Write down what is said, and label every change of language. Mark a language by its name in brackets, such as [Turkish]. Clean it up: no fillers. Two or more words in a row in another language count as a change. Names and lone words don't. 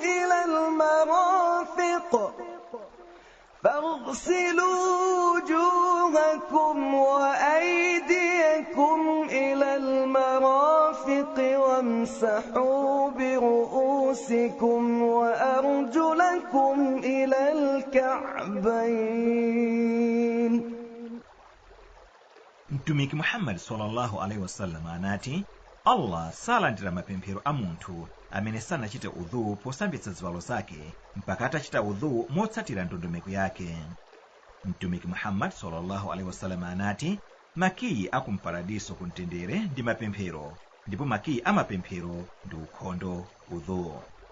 [Arabic] إلى المرافق وامسحوا برؤوسكم وأرجلكم إلى الكعبين. [Nyanja] Mtumiki Muhammad [Arabic] صلى الله عليه وسلم [Nyanja] anati, Allah salandira mapemphero a munthu amene sanachite udhu posambitsa ziwalo zake mpaka atachita udhu motsatira ndondomeko yake. Mtumiki Muhammad [Arabic] صلى الله عليه وسلم [Nyanja] anati, makiyi akumparadiso kumtendere ndi mapemphero, ndipo makiyi amapemphero ndi ukhondo, udhu.